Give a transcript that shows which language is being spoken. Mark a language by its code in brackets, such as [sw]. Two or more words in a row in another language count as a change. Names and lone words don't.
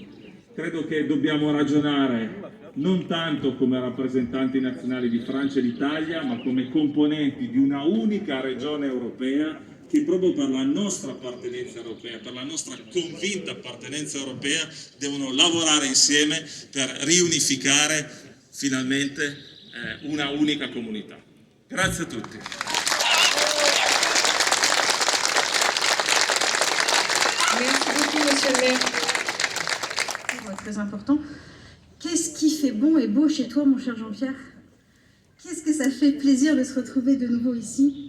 [it] Credo che dobbiamo ragionare non tanto come rappresentanti nazionali di Francia e d'Italia, ma come componenti di una unica regione europea che proprio per la nostra appartenenza europea, per la nostra convinta appartenenza europea, devono lavorare insieme per riunificare finalmente una unica comunità. Grazie a tutti. [fr] Merci beaucoup, monsieur le maire. Très important. Qu'est-ce qui fait bon et beau chez toi, mon cher Jean-Pierre? Qu'est-ce que ça fait plaisir de se retrouver de nouveau ici?